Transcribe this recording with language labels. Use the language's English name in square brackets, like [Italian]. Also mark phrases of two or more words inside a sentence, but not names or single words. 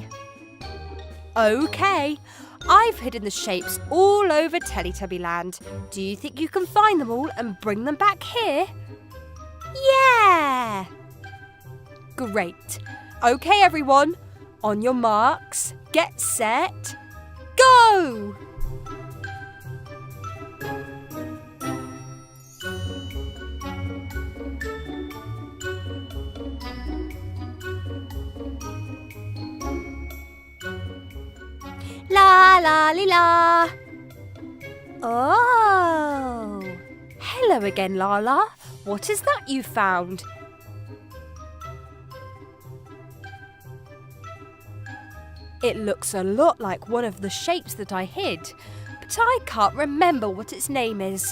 [English] Okay, I've hidden the shapes all over Teletubby Land. Do you think you can find them all and bring them back here? Yeah! Great. Okay, everyone. On your marks, get set, go! La-la-li-la. Oh! Hello again, Laa-Laa. What is that you found? It looks a lot like one of the shapes that I hid, but I can't remember what its name is.